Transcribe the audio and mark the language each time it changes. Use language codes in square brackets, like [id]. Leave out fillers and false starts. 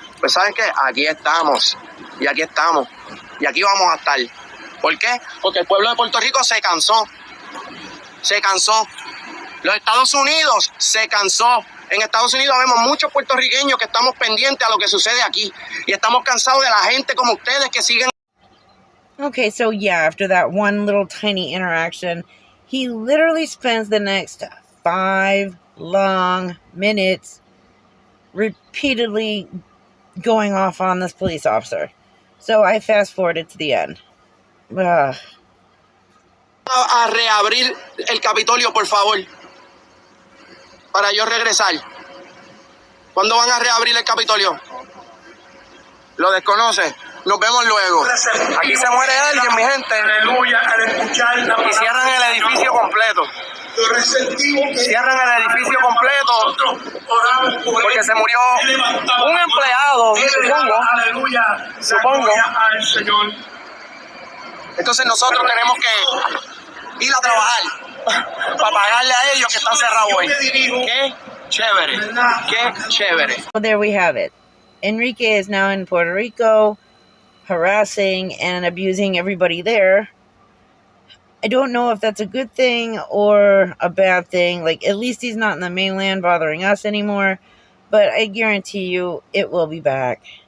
[es] Pues ¿saben qué? Aquí estamos. Y aquí estamos. Y aquí vamos a estar. ¿Por qué? Porque el pueblo de Puerto Rico se cansó. Se cansó. Los Estados Unidos se cansó. En Estados Unidos vemos muchos puertorriqueños que estamos pendientes a lo que sucede aquí. Y estamos cansados de la gente como ustedes que siguen. [en] Okay, so yeah, after that one little tiny interaction, he literally spends the next 5 long minutes repeatedly going off on this police officer. So I fast forwarded to the end. Ugh. [es] A reabrir el Capitolio, por favor, para yo regresar. ¿Cuándo van a reabrir el Capitolio? ¿Lo desconoce? Nos vemos luego. Aquí se muere alguien, mi gente. Aleluya, al escuchar la Y cierran el edificio completo. Cierran el edificio completo porque se murió un empleado, supongo. Entonces nosotros tenemos que ir a trabajar para pagarle a ellos que están cerrados hoy. Qué chévere, qué chévere. [en] Well, there we have it. Enrique is now in Puerto Rico, harassing and abusing everybody there. I don't know if that's a good thing or a bad thing. Like, at least he's not in the mainland bothering us anymore. But I guarantee you it will be back.